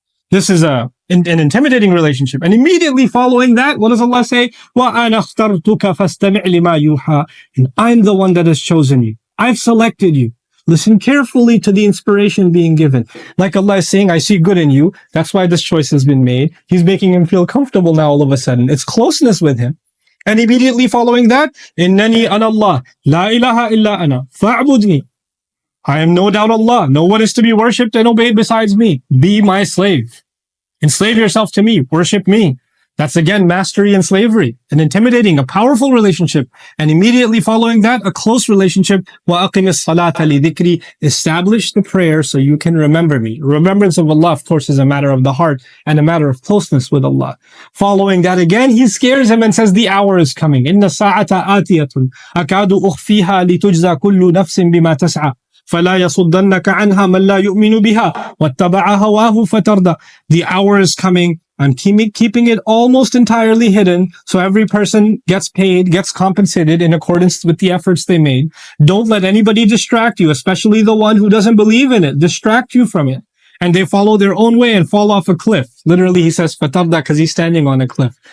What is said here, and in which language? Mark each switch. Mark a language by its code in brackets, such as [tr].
[en] This is an intimidating relationship. And immediately following that, what does Allah say? [ar] وَأَنَا اخْتَرْتُكَ فَاسْتَمِعْ لِمَا يُوحَى. [en] And I'm the one that has chosen you. I've selected you. Listen carefully to the inspiration being given. Like Allah is saying, I see good in you. That's why this choice has been made. He's making him feel comfortable now all of a sudden. It's closeness with him. And immediately following that, [ar] إِنَّنِي أَنَا اللَّهِ لَا إِلَهَ إِلَّا أَنَا فَاعْبُدْنِي. [en] I am no doubt Allah. No one is to be worshipped and obeyed besides me. Be my slave. Enslave yourself to me. Worship me. That's again mastery and slavery, an intimidating, a powerful relationship. And immediately following that, a close relationship. [ar] وَأَقِمِ الصَّلَاةَ لِذِكْرِي. [en] Establish the prayer so you can remember me. Remembrance of Allah, of course, is a matter of the heart and a matter of closeness with Allah. Following that again, he scares him and says, the hour is coming. [ar] إِنَّ السَّاعَةَ آتِيَةٌ أَكَادُ أُخْفِيهَا لِتُجْزَى كُلُّ نَفْسٍ بِمَا تَسْعَى. فَلَا يَصُدَّنَّكَ عَنْهَا مَنْ لَا يُؤْمِنُ بِهَا وَاتَّبَعَ هَوَاهُ فَتَرْدَى. [en] The hour is coming I'm keeping it almost entirely hidden, so every person gets paid, gets compensated in accordance with the efforts they made. Don't let anybody distract you, especially the one who doesn't believe in it, distract you from it. And they follow their own way and fall off a cliff. Literally, he says, fatarda, because he's standing on a cliff.